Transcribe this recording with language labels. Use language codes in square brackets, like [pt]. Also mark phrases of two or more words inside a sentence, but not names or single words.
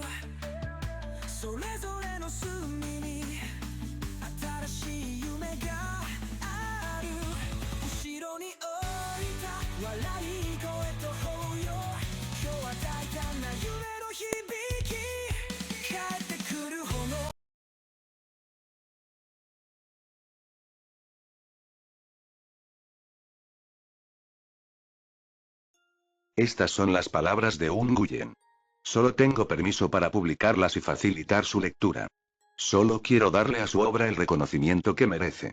[ja] それぞれの隅に新しい夢がある。後ろに置いた笑い声と抱擁、今日は大胆な夢の響き帰ってくる炎。 [es] Estas son las palabras de Un Nguyen. Solo tengo permiso para publicarlas y facilitar su lectura. Solo quiero darle a su obra el reconocimiento que merece.